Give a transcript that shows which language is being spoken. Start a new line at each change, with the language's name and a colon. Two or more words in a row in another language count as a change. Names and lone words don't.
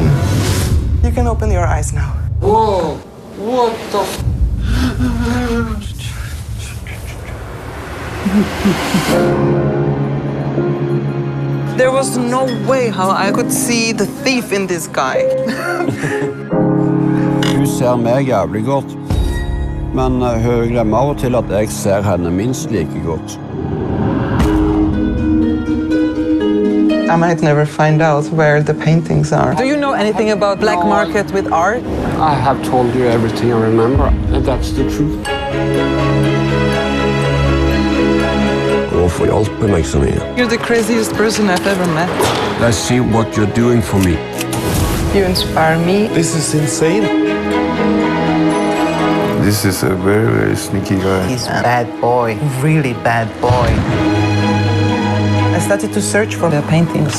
English: You can open your eyes now. Whoa! What the? There was no way how I could see the thief in this guy.
Norwegian: Hun ser meg jævlig godt, men hun glemmer av og til at jeg ser henne minst like godt.
English: I might never find out where the paintings are. Do you know anything about black market with art? I have told you everything I remember, and that's the truth.
Norwegian: Hvorfor hjelper meg så mye?
English: You're the craziest person I've ever met. Let's see what you're doing for me. You inspire me. This is insane. This is a very, very sneaky guy. He's a bad boy, really bad boy. I started to search for the paintings.